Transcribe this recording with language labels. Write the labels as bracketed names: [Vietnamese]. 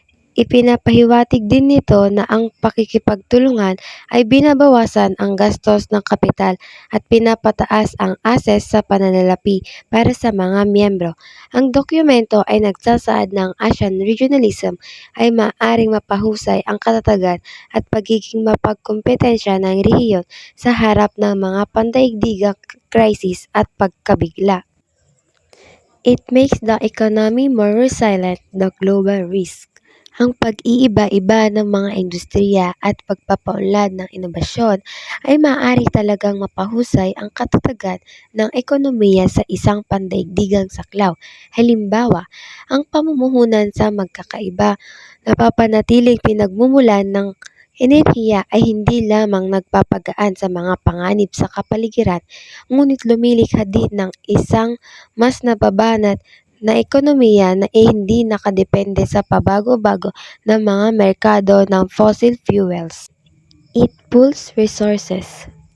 [Filipino] Ipinapahiwatig din nito na ang pakikipagtulungan ay binabawasan ang gastos ng kapital at pinapataas ang access sa pananalapi para sa mga miyembro. Ang dokumento ay nagsasaad ng Asian regionalism ay maaaring mapahusay ang katatagan at pagiging mapagkompetensya ng rehiyon sa harap ng mga pandaigdigang krisis at pagkabigla. [English] It makes the economy more resilient to global risk. [Filipino] Ang pag-iiba-iba ng mga industriya at pagpapaunlad ng inobasyon ay maaari talagang mapahusay ang katatagan ng ekonomiya sa isang pandaigdigang saklaw. Halimbawa, ang pamumuhunan sa magkakaiba, napapanatiling pinagmumulan ng enerhiya ay hindi lamang nagpapagaan sa mga panganib sa kapaligiran, ngunit lumilikha din ng isang mas nababanat na ekonomiya na hindi nakadepende sa pabago-bago na mga merkado ng fossil fuels. [English] It pools resources.